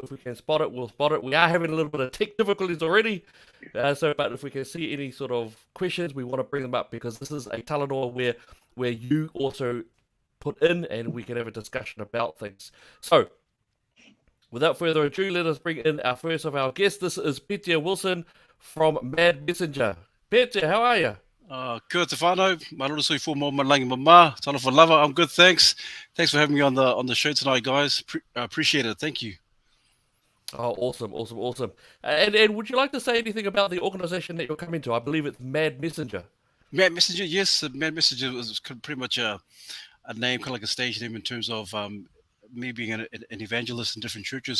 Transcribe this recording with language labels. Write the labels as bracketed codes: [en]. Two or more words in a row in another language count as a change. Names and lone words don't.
[en] If we can spot it, we'll spot it. We are having a little bit of tech difficulties already, but if we can see any sort of questions, we want to bring them up, because this is a talanoa where you also put in and we can have a discussion about things. So, without further ado, let us bring in our first of our guests. This is Petya from Mad Messenger. Petya, how are you? [mi] Kia ora te whānau, maruru sui fō mō malangi mama, [sm] talofa lava, [en] I'm good, thanks. Thanks for having me on the show tonight, guys. Appreciate it, thank you. Oh, awesome. And would you like to say anything about the organisation that you're coming to? I believe it's Mad Messenger. Mad Messenger, yes. Mad Messenger was pretty much a name, kind of like a stage name in terms of me being an evangelist in different churches.